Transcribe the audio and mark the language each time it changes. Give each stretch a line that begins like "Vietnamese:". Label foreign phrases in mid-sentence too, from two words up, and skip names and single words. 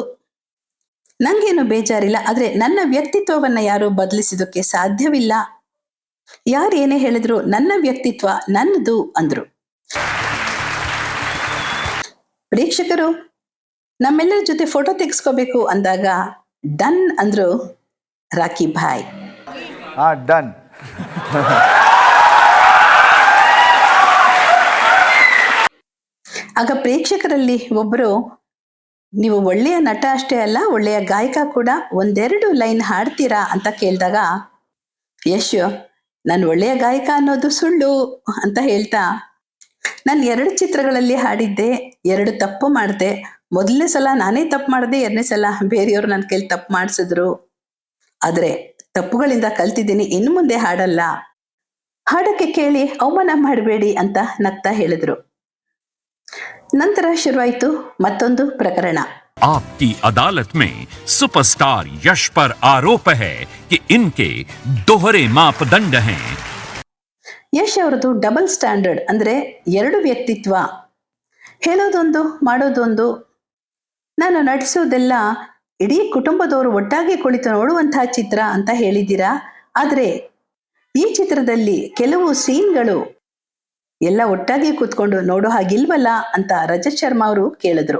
Kannada: ನಂಗೇನು ಬೇಜಾರಿಲ್ಲ, ಆದ್ರೆ ನನ್ನ ವ್ಯಕ್ತಿತ್ವವನ್ನ ಯಾರು ಬದಲಿಸೋದಕ್ಕೆ ಸಾಧ್ಯವಿಲ್ಲ, ಯಾರು ಏನೇ ಹೇಳಿದ್ರು ನನ್ನ ವ್ಯಕ್ತಿತ್ವ ನನ್ನದು ಅಂದ್ರು. ಪ್ರೇಕ್ಷಕರು ನಮ್ಮೆಲ್ಲರ ಜೊತೆ ಫೋಟೋ ತೆಗೆಸ್ಕೋಬೇಕು ಅಂದಾಗ ಡನ್ ಅಂದ್ರು ರಾಕಿ ಭಾಯ್.
Hindi: हाँ डन.
Kannada: ಆಗ ಪ್ರೇಕ್ಷಕರಲ್ಲಿ ಒಬ್ಬರು, ನೀವು ಒಳ್ಳೆಯ ನಟ ಅಷ್ಟೇ ಅಲ್ಲ, ಒಳ್ಳೆಯ ಗಾಯಕ ಕೂಡ, ಒಂದೆರಡು ಲೈನ್ ಹಾಡ್ತೀರಾ ಅಂತ ಕೇಳಿದಾಗ ಯಶ್, ನಾನು ಒಳ್ಳೆಯ ಗಾಯಕ ಅನ್ನೋದು ಸುಳ್ಳು ಅಂತ ಹೇಳ್ತಾ, ನಾನು 2 ಚಿತ್ರಗಳಲ್ಲಿ ಹಾಡಿದ್ದೆ, 2 ತಪ್ಪು ಮಾಡಿದೆ, ಮೊದಲನೇ ಸಲ ನಾನೇ ತಪ್ಪು ಮಾಡಿದೆ, 2ನೇ ಸಲ ಬೇರೆಯವರು ನನ್ನ ಕೈಲಿ ತಪ್ಪು ಮಾಡಿಸಿದ್ರು, ಆದ್ರೆ ತಪ್ಪುಗಳಿಂದ ಕಲ್ತಿದ್ದೀನಿ, ಇನ್ನು ಮುಂದೆ ಹಾಡಲ್ಲ, ಹಾಡಕ್ಕೆ ಕೇಳಿ ಅವಮಾನ ಮಾಡಬೇಡಿ ಅಂತ ನಗ್ತಾ ಹೇಳಿದ್ರು. ನಂತರ ಶುರುವಾಯಿತು ಮತ್ತೊಂದು ಪ್ರಕರಣ.
Hindi: आपकी अदालत में सुपरस्टार यश पर आरोप है कि इनके दोहरे मापदंड हैं.
Kannada: ಯಶ್ ಅವರದು
English: double standard,
Kannada: ಅಂದ್ರೆ 2 ವ್ಯಕ್ತಿತ್ವ, ಹೇಳೋದೊಂದು ಮಾಡೋದೊಂದು. ನಾನು ನಟಿಸೋದೆಲ್ಲ ಇಡೀ ಕುಟುಂಬದವರು ಒಟ್ಟಾಗಿ ಕುಳಿತು ನೋಡುವಂತಹ ಚಿತ್ರ ಅಂತ ಹೇಳಿದ್ದೀರಾ, ಆದ್ರೆ ಈ ಚಿತ್ರದಲ್ಲಿ ಕೆಲವು ಸೀನ್ಗಳು ಎಲ್ಲ ಒಟ್ಟಾಗಿ ಕೂತ್ಕೊಂಡು ನೋಡೋ ಹಾಗಿಲ್ವಲ್ಲ ಅಂತ ರಜತ್ ಶರ್ಮಾ ಅವರು ಕೇಳಿದ್ರು.